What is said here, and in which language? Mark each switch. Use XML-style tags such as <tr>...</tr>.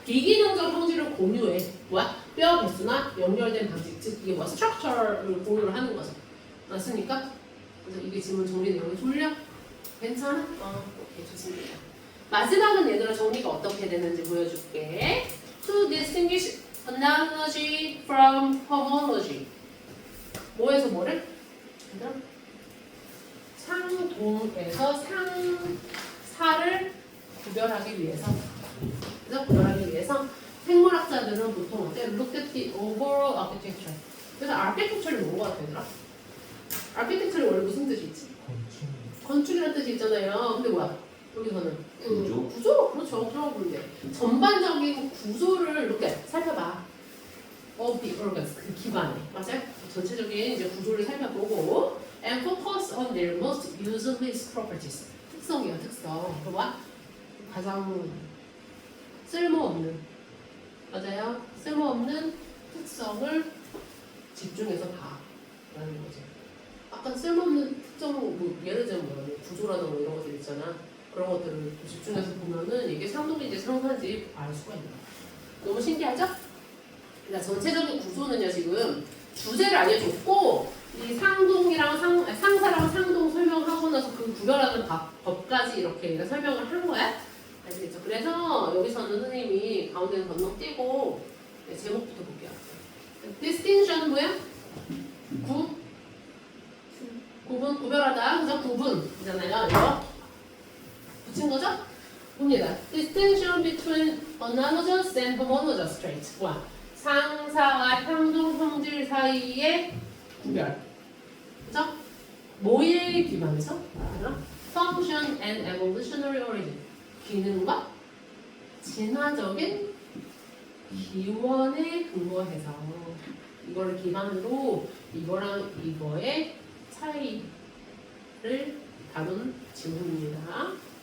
<ko>비기능적 형질을 공유해. 뭐야? 뼈 개수나 연결된 방식. 즉 이게 뭐 스트럭처를 공유를 하는 거죠. 맞습니까? 그래서 이게 질문 정리 내용이 졸려? 괜찮아? 오케이. 좋습니다. 마지막은 얘들아 정리가 어떻게 되는지 보여줄게.</ko> <en>To distinguish analogy from homology.</en> <ko>뭐에서 뭐를? 얘들아? 상동에서 상사를 구별하기 위해서. 그래서 구별하기 위해서 생물학자들은 보통 어때?</ko> <en>Look at the overall architecture.</en> <ko>그래서 architecture이 뭔 거 같아 얘들아? architecture이 원래 무슨 뜻이 있지? 건축이라는 뜻이 있잖아요. 근데 뭐야? 여기서는 구조? 그렇죠. 그런 건데 전반적인 구조를 이렇게 살펴봐.</ko> <en>of the organs,</en> <ko>그 기관에. 맞아요? 전체적인 이제 구조를 살펴보고</ko> <en>and focus on their most useless properties.</en> <ko>특성이야, 특성. 그거 봐. 가장 쓸모없는, 맞아요? 쓸모없는 특성을 집중해서 봐라는 거죠. 아까 쓸모없는 특성, 뭐 예를 들면 뭐 구조라든가 뭐 이런 것들 있잖아. 그런 것들을 집중해서 보면은 이게 상동인지 상사인지 알 수가 있는 거야. 너무 신기하죠? 그러니까 전체적인 구조는요 지금 주제를 알려줬고 이 상동이랑 상사랑 상동 설명하고 나서 그 구별하는 법까지 이렇게 설명을 한 거야. 아시겠죠? 그래서 여기서는 선생님이 가운데는 건너뛰고 네, 제목부터 볼게요. distinction 뭐야? 구분, 구별하다. 그죠? 구분이잖아요. 이거 붙인 거죠? 봅니다.</ko> <en>distinction between analogous and homologous traits.</en> <ko>뭐야? 상사와 상동 형질 사이의 구별. 그죠? 뭐에 기반해서?</ko> <en>function and evolutionary origin.</en> <ko>기능과 진화적인 기원에 근거해서 이거를 기반으로 이거랑 이거의 차이를 다룬 질문입니다.</ko>